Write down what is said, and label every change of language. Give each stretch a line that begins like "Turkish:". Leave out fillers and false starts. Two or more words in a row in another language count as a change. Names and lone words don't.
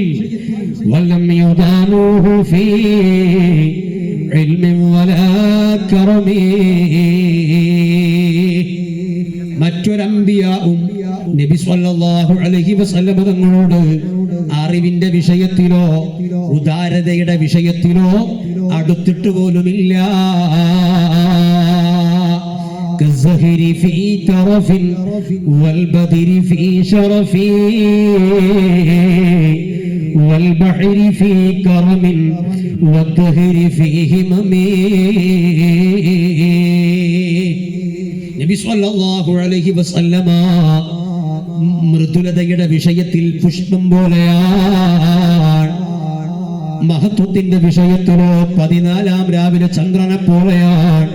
Arabic: ولم يدانوه في علم ولا كرم.
Malayalam: മറ്റൊരമ്പിയാവും നബി
Arabic: صلى الله عليه وسلم
Malayalam: തങ്ങളോട് അറിവിന്റെ വിഷയത്തിലോ ഉദാരതയുടെ വിഷയത്തിലോ അടുത്തിട്ട് പോലുമില്ല.
Arabic: كالزهر في ترف والبدر في شرف والبحر في كرم والدهر في همم.
Malayalam: നബി
Arabic: صلى الله عليه وسلم
Malayalam: മൃദുലതയുടെ വിഷയത്തിൽ പുഷ്പം പോലെയാണ്, മഹത്വത്തിന്റെ വിഷയത്തിലോ 14 രാവിലെ ചന്ദ്രനെ പോലെയാണ്.